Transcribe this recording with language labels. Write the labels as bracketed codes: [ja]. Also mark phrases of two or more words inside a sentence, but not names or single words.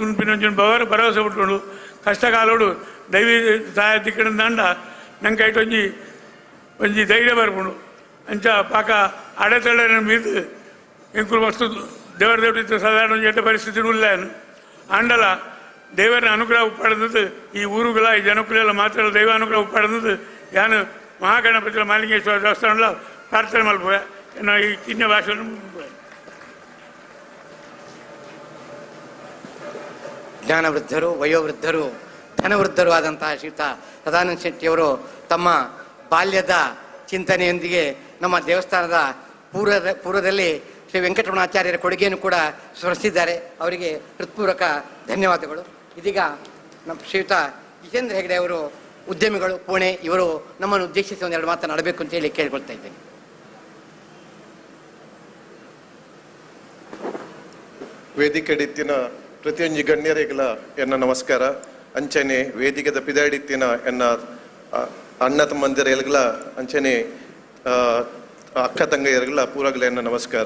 [tcy] ಉಂಪಿನ ಬವರ ಭರವಸೆ ಬಿಟ್ಕೊಂಡು ಕಷ್ಟಕಾಲೋಡು ದೈವಿ ಸಹಾಯ ದಿಕ್ಕಣದಾಂಡ ನಂಗೆ ಆಯ್ತು ಒಂಜಿ ಧೈರ್ಯ ಬರ್ಕೊಂಡು ಅಂಚ ಪಾಕ ಅಡೆತಡೆ ಮೀದು ಎಂಕುಲು ವಸ್ತು ದೇವರ ಸಾಧಾರಣ ಒಂದು ಎಡ್ಡ ಪರಿಸ್ಥಿತಿ ಉಳ್ಳೇನು ಆಂಡಲ ದೇವರ ಅನುಗ್ರಹ ಉಪ್ಪಾಡದು ಈ ಊರುಗಳ ಈ ಜನಕುಲೆಲ್ಲ ಮಾತ್ರ ದೈವ ಅನುಗ್ರಹ ಉಪ್ಪಾಡದು ಯಾನು ಮಹಾಗಣಪತಿ ಮಾಲಿಂಗೇಶ್ವರ ದೇವಸ್ಥಾನ ಪ್ರಾರ್ಥನೆ ಮಲ್ಪೋಯ ಈ ಕಿನ್ಯ ಭಾಷೆ [kn] ಜ್ಞಾನವೃದ್ಧರು ವಯೋವೃದ್ಧರು ಧನವೃದ್ಧರು ಆದಂತಹ ಶ್ರೀಯುತ ಸದಾನಂದ ಶೆಟ್ಟಿಯವರು ತಮ್ಮ ಬಾಲ್ಯದ ಚಿಂತನೆಯೊಂದಿಗೆ ನಮ್ಮ ದೇವಸ್ಥಾನದ ಪೂರ್ವದಲ್ಲಿ ಶ್ರೀ ವೆಂಕಟರಮಣಾಚಾರ್ಯರ ಕೊಡುಗೆಯನ್ನು ಕೂಡ ಸ್ಮರಿಸಿದ್ದಾರೆ. ಅವರಿಗೆ ಹೃತ್ಪೂರ್ವಕ ಧನ್ಯವಾದಗಳು. ಇದೀಗ ನಮ್ಮ ಶ್ರೀಯುತ ಜಿತೇಂದ್ರ ಹೆಗಡೆ ಅವರು ಉದ್ಯಮಿಗಳು ಪುಣೆ, ಇವರು ನಮ್ಮನ್ನು ಉದ್ದೇಶಿಸಿ ಒಂದೆರಡು ಮಾತನಾಡಬೇಕು ಅಂತ ಹೇಳಿ ಕೇಳ್ಕೊಳ್ತಾ ಇದ್ದೇನೆ. [tcy] ವೇದಿಕೆಡಿತ್ತಿನ ಪ್ರತಿಯೊಂದು ಗಣ್ಯರಿಗೆಲ್ಲ ಎನ್ನ ನಮಸ್ಕಾರ. ಅಂಚನೆ ವೇದಿಕೆದ ಪಿದಾಡಿತ್ತಿನ ಎನ್ನ ಅಣ್ಣ ತಮ್ಮಂದಿರೆಲ್ಲ ಅಂಚನೆ ಅಕ್ಕ ತಂಗಯ್ಯರಿಗೆಲ್ಲ ಪೂರಗಲ ಎನ್ನ ನಮಸ್ಕಾರ.